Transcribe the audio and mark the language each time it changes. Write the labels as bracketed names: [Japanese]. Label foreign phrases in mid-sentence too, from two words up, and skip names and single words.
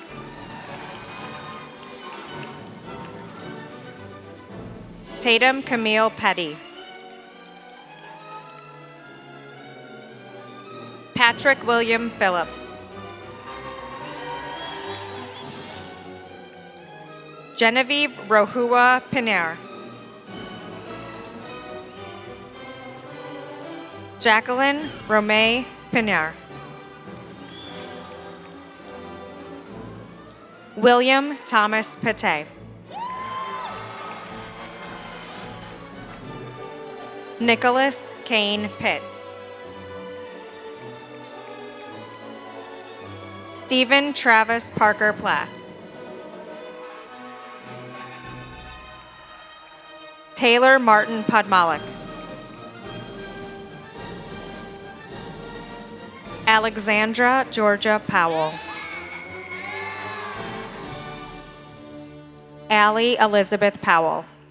[English] Tatum Camille Petty. Patrick William Phillips. Genevieve Rohua Piner. Jacqueline Romay Piner. William Thomas Pate. Nicholas Kane Pitts. Stephen Travis Parker Platts. Taylor Martin Podmalik. Alexandra Georgia Powell. Allie Elizabeth Powell.